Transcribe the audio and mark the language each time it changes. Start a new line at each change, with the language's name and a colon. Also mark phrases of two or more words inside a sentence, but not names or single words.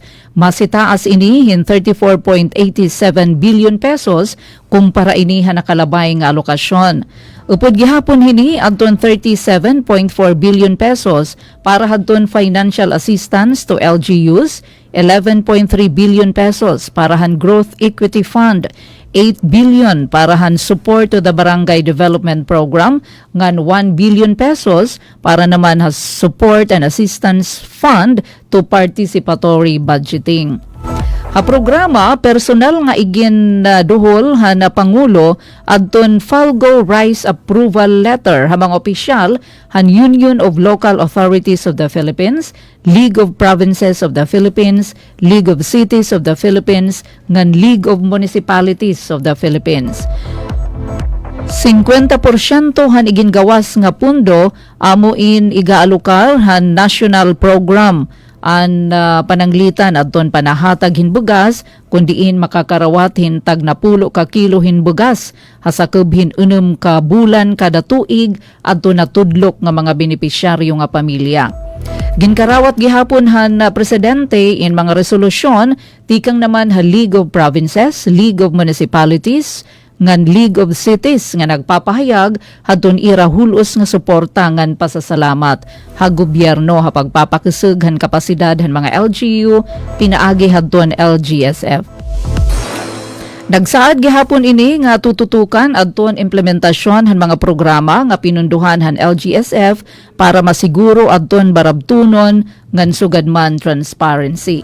Waray: Masitaas ini hin 34.87 billion pesos kumpara ini nakalabay nga alokasyon. Upod gihapon hini adton 37.4 billion pesos para hadton
English: financial assistance to LGUs,
Waray: 11.3 billion pesos para han Growth Equity Fund, 8 billion para han
English: support to the
Waray: Barangay Development Program, ngan 1 billion pesos para naman has
English: support and assistance fund to participatory budgeting.
Waray: Ha programa personal nga igin duhol na Pangulo adton Falgo Rice Approval Letter hamang opisyal han Union of Local Authorities of the Philippines, League of Provinces of the Philippines, League of Cities of the Philippines, ngan League of Municipalities of the Philippines. 50% han igin gawas nga pundo amuin igaalukar han
English: national program
Waray: an pananglitan adton panahatag hinbugas kundiin makakarawat hintag na 10 ka kilo hinbugas hasakeb hin 6 ka bulan kada tuig adto natudlok nga mga benepisyaryo nga pamilya. Ginkarawat gihapon han presidente in mga resolusyon tikang naman ha League of Provinces, League of Municipalities, ngan League of Cities nga nagpapahayag hadton ira hulos nga suporta ngan pasasalamat ha gobyerno ha pagpapakisig han kapasidad han mga LGU pinaagi hadton LGSF. Nagsaad gihapon ini nga tututukan adton implementasyon han mga programa nga pinunduhan han LGSF para masiguro adton barabtunon ngan sugadman transparency.